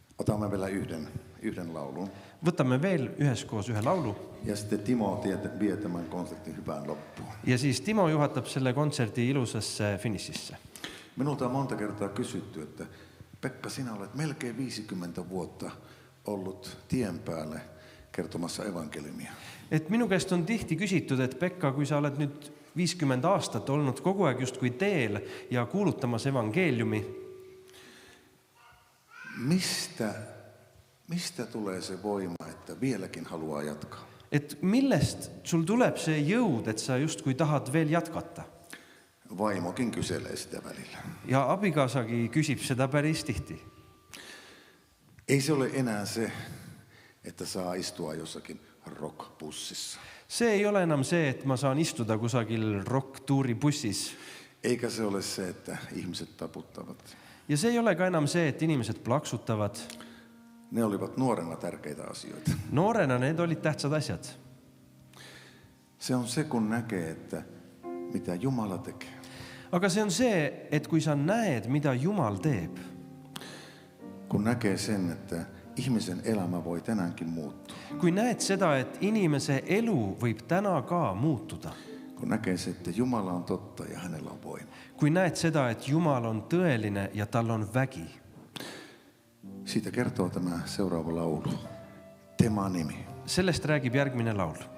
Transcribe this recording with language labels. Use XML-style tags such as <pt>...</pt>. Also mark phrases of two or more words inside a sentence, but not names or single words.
<fi>Otamme vielä yhden laulun.</fi> <et>Võtame veel üheskoos ühe laulu</et> <fi>Ja sitten Timo vie tämän konsertin hyvään loppuun.</fi> <et>ja siis Timo juhatab selle kontserdi ilusasse finišisse.</et> <fi>Minulta on monta kertaa kysytty, että Pekka, sinä olet melkein 50 vuotta ollut tien päälle kertomassa evankeliumia.</fi> <et>Et minu käest on tihti küsitud, et Pekka, kui sa oled nüüd 50 aastat olnud kogu aeg just kui teel ja kuulutamas evangeeliumi,</et> <fi>Mistä tulee se voima, että vieläkin haluaa jatkaa?</fi> <et>et millest sul tuleb see jõud, et sa just kui tahad veel jatkata?</et> <fi>Vaimokin kyselee sitä välillä.</fi> <et>Ja abikaasagi küsib seda päris tihti.</et> <fi>Ei se ole enää se, että saa istua jossakin rockbussissa.</fi> <et>See ei ole enam see, et ma saan istuda kusagil rock-tuuri bussis.</et> <fi>Eikä se ole se, että ihmiset taputtavat.</fi> <et>Ja see ei ole ka enam see, et inimesed plaksutavad.</et> <fi>Ne olivat nuorena tärkeitä asioita.</fi> <et>Noorena need olid tähtsad asjad.</et> <fi>Se on se, kun näkee, että mitä Jumala tekee.</fi> <et>Aga see on see, et kui sa näed, mida Jumal teeb,</et> <fi>Kun näkee sen, että ihmisen elämä voi tänäänkin muuttua.</fi> <et>kui näed seda, et inimese elu võib täna ka muutuda,</et> <fi>Kun näkee se, että Jumala on totta ja hänellä on voima.</fi> <et>kui näed seda, et Jumal on tõeline ja tal on vägi,</et> <fi>Siitä kertoo tämä seuraava laulu.</fi> <et>Tema nimi. sellest räägib järgmine laul.</et>